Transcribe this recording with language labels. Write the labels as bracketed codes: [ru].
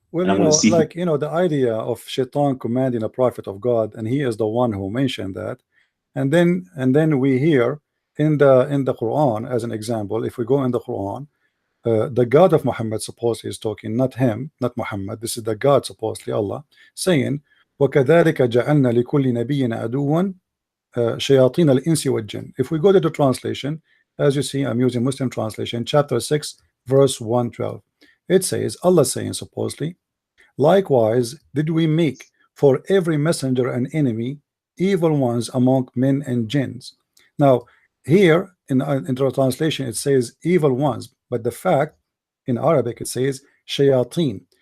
[en] Well, the idea of Shaitan commanding a prophet of God, and he is the one who mentioned that. And then we hear in the Quran, as an example, if we go in the Quran, the God of Muhammad supposedly is talking, not him, not Muhammad. This is the God, supposedly Allah, saying, [ar] وَكَذَلِكَ جَعَلْنَا لِكُلِّ نَبِيٍّ عَدُوًّا شَيَاطِينَ الْإِنسِ وَالْجِنِّ. [en] If we go to the translation, as you see, I'm using Muslim translation, chapter 6, verse 112. It says, Allah saying supposedly, likewise did we make for every messenger an enemy, evil ones among men and jinns. Now, here in the translation, it says evil ones, but the fact in Arabic it says shayateen.